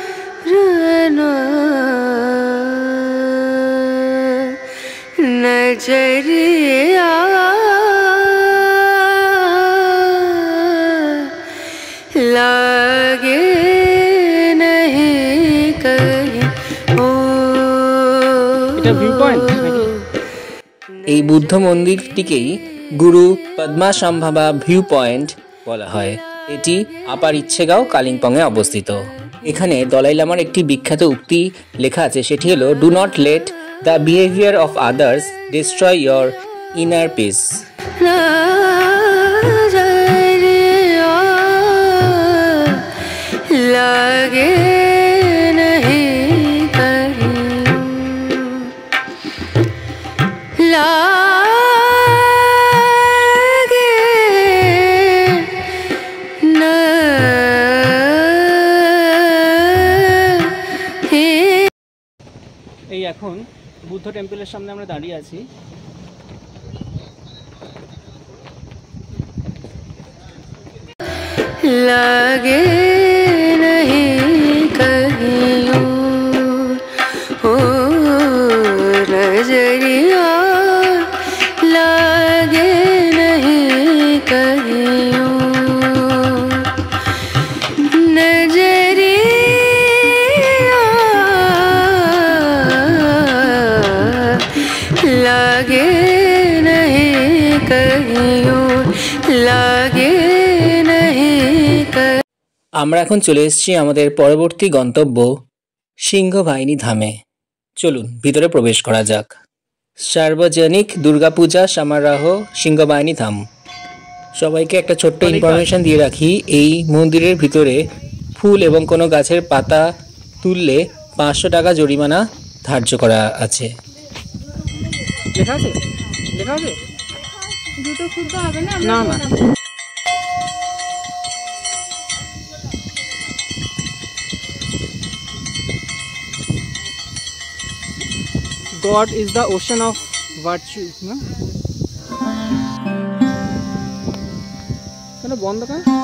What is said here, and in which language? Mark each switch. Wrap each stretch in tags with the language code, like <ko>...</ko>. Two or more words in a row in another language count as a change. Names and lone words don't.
<hi>नजरिया लागे नहीं कहीं ओ</hi> <bn>এটা</bn> <en>view point</en> <bn>নাকি? এই বুদ্ধ মন্দিরটিকেই গুরু পদ্মাসম্ভবা ভিউ পয়েন্ট বলা হয়। এটি আপার ইচ্ছেগাঁও কালিম্পংয়ে অবস্থিত। এখানে দলাই লামার একটি বিখ্যাত উক্তি লেখা আছে, সেটি হলো</bn> <en>do not let the behaviour of others destroy your inner peace.</en> <hi>नजरिया लागे नहीं कहीं लागे नहीं।</hi> <bn>এই এখন বুদ্ধ টেম্পলের সামনে আমরা দাঁড়িয়ে আছি।</bn> <hi>लागे नहीं कहीं ओ नजरिया लागे नहीं कहीं नजरिया लागे नहीं कहीं लागे</hi> <bn>আমরা এখন চলে এসেছি আমাদের পরবর্তী গন্তব্য সিংহবাহিনী ধামে। চলুন ভিতরে প্রবেশ করা যাক। সার্বজনিক দুর্গাপূজা সমারোহ সিংহবাহিনী ধাম। সবাইকে একটা ছোট্ট ইনফরমেশন দিয়ে রাখি, এই মন্দিরের ভিতরে ফুল এবং কোনো গাছের পাতা তুললে 500 টাকা জরিমানা ধার্য করা আছে। লেখা আছে? লেখা আছে? জুতো খুলতে হবে না? না না।</bn> <en>God is the ocean of virtue,</en> <bn>না? কেন বন্ধ কেন?</bn>